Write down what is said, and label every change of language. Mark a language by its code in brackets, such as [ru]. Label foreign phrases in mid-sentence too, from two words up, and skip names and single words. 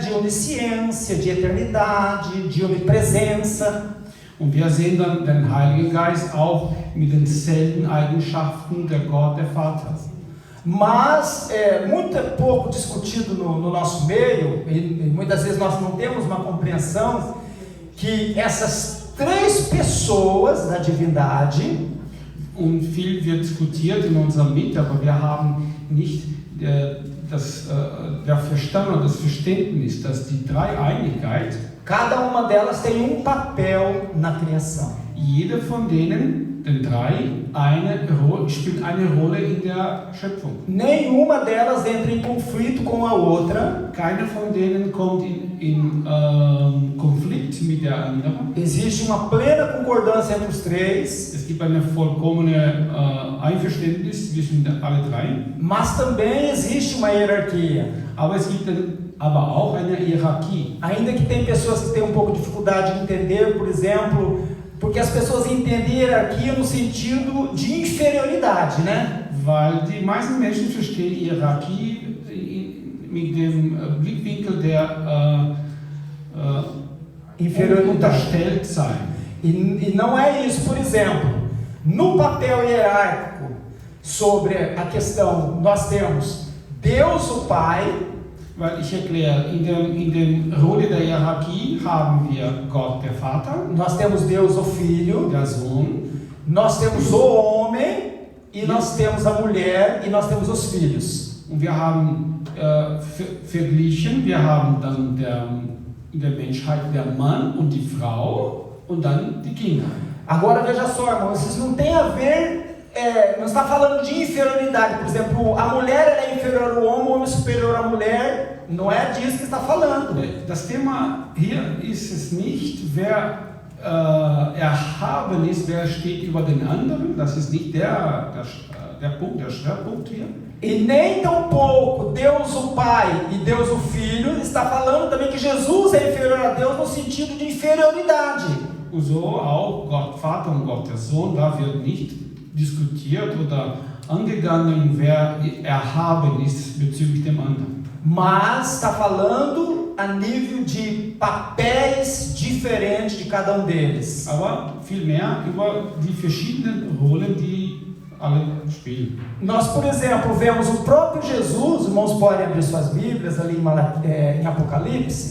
[pt] De onisciência, de eternidade, de onipresença. [de] Und wir sehen dann den Heiligen Geist auch mit denselben Eigenschaften der Gott, der Vater. [pt] Mas é muito pouco discutido no nosso meio, e muitas vezes nós não temos uma compreensão que essas três pessoas da divindade, [de] und viel wird diskutiert in unserer Mitte, aber wir haben nicht das Verständnis, dass die Dreieinigkeit, [pt] cada uma delas tem papel na criação. [de] Jede von denen, den drei, spielt eine Rolle in der Schöpfung. [pt] Nenhuma delas entra em conflito com a outra. [de] Keine von denen kommt in Konflikt mit der anderen. [pt] Existe uma plena concordância entre os três. [de] Es gibt eine vollkommene Einverständnis zwischen alle drei. [pt] Mas também existe uma hierarquia. [de] Aber es gibt aber auch eine Hierarchie. [pt] Ainda que tem pessoas que têm um pouco de dificuldade de entender, por exemplo, porque as pessoas entendem hierarquia no sentido de inferioridade, né? [de] Weil die meisten Menschen verstehen Hierarchie mit dem Blickwinkel der unterstellt sein. [pt] E não é isso. Por exemplo, no papel hierárquico sobre a questão, nós temos Deus o Pai. [de] Weil ich erkläre, in der Rolle der Hierarchie haben wir Gott, der Vater. [pt] Nós temos Deus o Filho. [de] Der Sohn. [pt] Nós temos o homem e nós temos a mulher e nós temos os filhos. [de] Und wir haben verglichen, wir haben dann in der Menschheit der Mann und die Frau und dann die Kinder. [pt] Agora veja só, irmãos, isso não tem a ver, não está falando de inferioridade. Por exemplo, a mulher é inferior ao homem, o homem é superior à mulher. Não é disso que está falando. [de] Das Thema hier ist es nicht, wer erhaben ist, wer steht über den anderen. Das ist nicht der Punkt, der Schwerpunkt hier. [pt] E nem tampouco Deus o Pai e Deus o Filho está falando também que Jesus é inferior a Deus no sentido de inferioridade. [de] Und so auch Gott Vater und Gott der Sohn, da wird nicht diskutiert oder angegangen, wer erhaben ist bezüglich dem anderen. [pt] Mas está falando a nível de papéis diferentes de cada deles. [de] Aber vielmehr über die verschiedenen Rollen, die alle spielen. [pt] Nós, por exemplo, vemos o próprio Jesus, irmãos podem abrir suas Bíblias ali em Apocalipse.